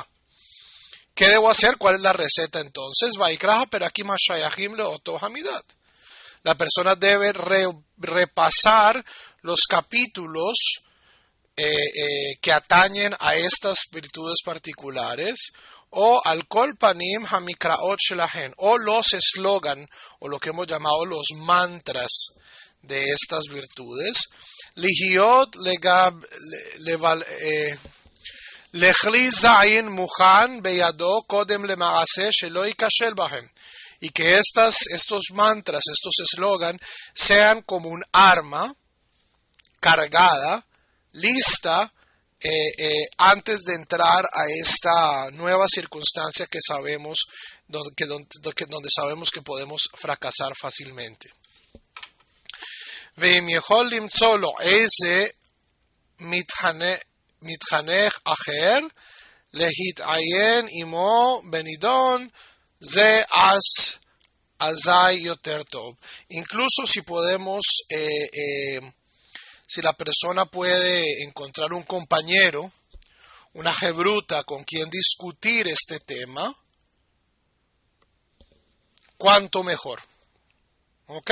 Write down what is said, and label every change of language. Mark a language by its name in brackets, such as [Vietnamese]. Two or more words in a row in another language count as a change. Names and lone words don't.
[Spanish] ¿Qué debo hacer? ¿Cuál es la receta entonces? La persona debe repasar los capítulos que atañen a estas virtudes particulares, o [Hebrew] על כל פנים המקראות שלהן, [Spanish] o los eslogan, o lo que hemos llamado los mantras de estas virtudes. [Hebrew] להיות לכלי זין מוכן בידו קודם למעשה שלא יכשל בהם. [Spanish] Y que estos mantras, estos eslogan, sean como un arma cargada, lista, antes de entrar a esta nueva circunstancia que sabemos, donde sabemos que podemos fracasar fácilmente. [Hebrew] ואם יכול למצוא לו איזה מתחנך אחר להתעיין עמו בנידון, זה אזי יותר טוב. [Spanish] Incluso si podemos, si la persona puede encontrar un compañero, una jebruta con quien discutir este tema, cuanto mejor. ¿Ok?